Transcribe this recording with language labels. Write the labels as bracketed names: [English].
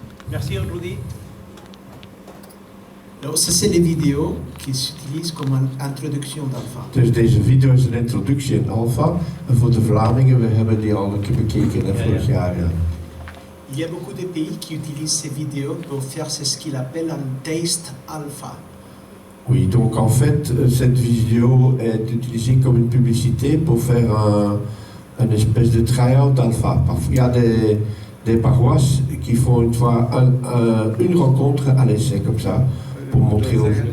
[French] Merci Rudy. Alors ça c'est les vidéos qui s'utilisent comme une introduction d'Alpha. [Dutch] Dus deze video is een introductie in Alpha. En voor de Vlamingen, we hebben die al een keer bekeken vorig jaar. Ja. [French] Il y a beaucoup de pays qui utilisent ces vidéos pour faire ce qu'il appelle un taste alpha. Oui, donc en fait, cette vidéo est utilisée comme une publicité pour faire une espèce de try-out alpha. Il y a des paroisses qui font une fois une rencontre à l'essai comme ça pour montrer aux...